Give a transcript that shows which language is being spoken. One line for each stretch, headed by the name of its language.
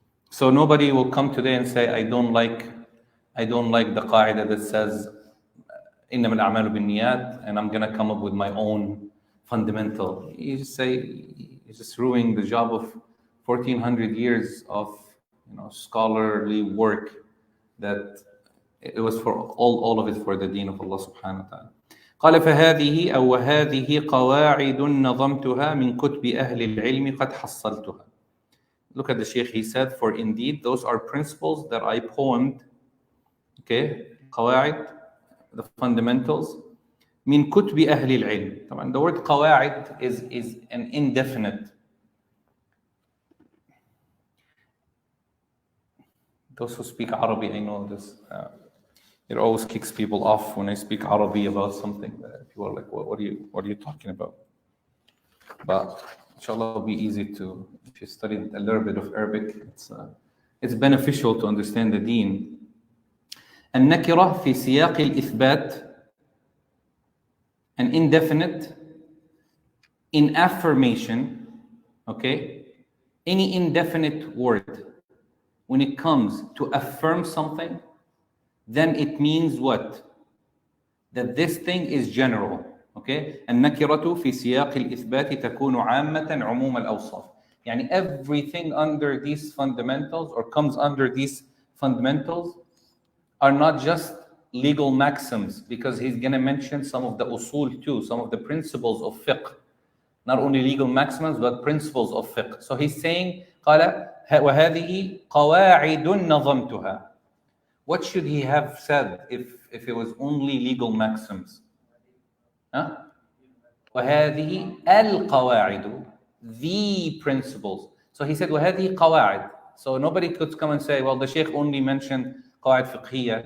English: So nobody will come today and say, I don't like the qaida that says
Arabic: إنما الأعمال بالنيات,
English: and I'm gonna come up with my own fundamental. You just say, it's just ruining the job of 1400 years of scholarly work that It was for all of it for the deen of Allah subhanahu wa ta'ala.
Arabic: قال فهذه أو وهذه قواعد نظمتها من كتب أهل العلم قد حصلتها.
English: Look at the Shaykh, he said, for indeed those are principles that I poemed, okay, قواعد, the fundamentals,
Arabic: من كتب أهل العلم. طبعا
English: the word قواعد is an indefinite. Those who speak Arabic, I know this. It always kicks people off when I speak Arabic about something. People are like, what are you talking about? But inshallah, it'll be easy to, if you study a little bit of Arabic, it's beneficial to understand the deen.
Arabic: النكرة في سياق الإثبات,
English: an indefinite in affirmation, okay? Any indefinite word, when it comes to affirm something, then it means what? That this thing is general, okay?
Arabic: النكرة في سياق الإثبات تكون عامة عموم الأوصاف. يعني
English: everything under these fundamentals or comes under these fundamentals are not just legal maxims, because he's going to mention some of the usul too, some of the principles of fiqh. Not only legal maxims, but principles of fiqh. So he's saying,
Arabic: قال وهذه قواعد نظمتها.
English: What should he have said if it was only legal maxims? Huh?
Arabic: وهذه القواعد,
English: the principles. So he said
Arabic: وهذه قواعد.
English: So nobody could come and say, well, the Shaykh only mentioned
Arabic: قواعد فقهية.